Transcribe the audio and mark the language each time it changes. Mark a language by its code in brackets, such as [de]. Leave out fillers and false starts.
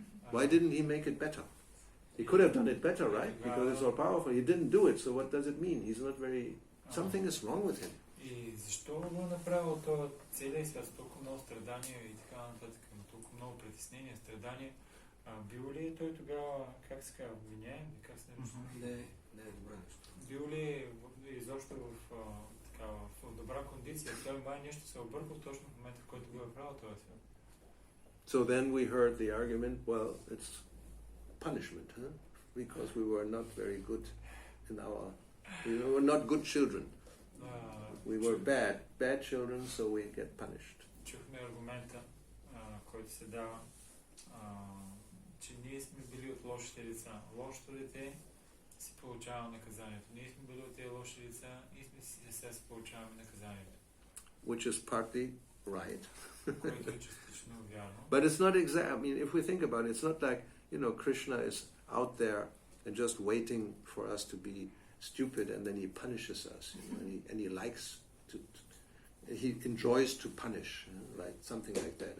[en] Why didn't he make it better? He could have done it better, right? Because it's so powerful. He didn't do it, so what does it mean? He's not very... Something is wrong with him. [bg] И защо го направил това целият свят с толкова много страдания и така нататък, толкова много притеснения, страдания? Бил ли той тогава, как се казва, обвиняем? Как се нарича? Не е добре нещо. Бил ли изобщо в добра кондиция? Той май нещо се объркал точно в момента, в който го е правил този свят. [en] So then we heard the argument, well, it's punishment, huh? Because we were not very good we were not good children. We were bad children, so we get punished. [bg] Чухме аргумента, който се дава, че ние сме били от лошите деца. Лошото дете си получава наказанието. Ние сме били от тези лоши деца и сега си получаваме наказанието. [en] Which is partly right. [bg] Което е частично вярно. [en] But it's not exact. I mean, if we think about it, it's not like, Krishna is out there and just waiting for us to be stupid and then he punishes us. And he likes he enjoys to punish, like something like that.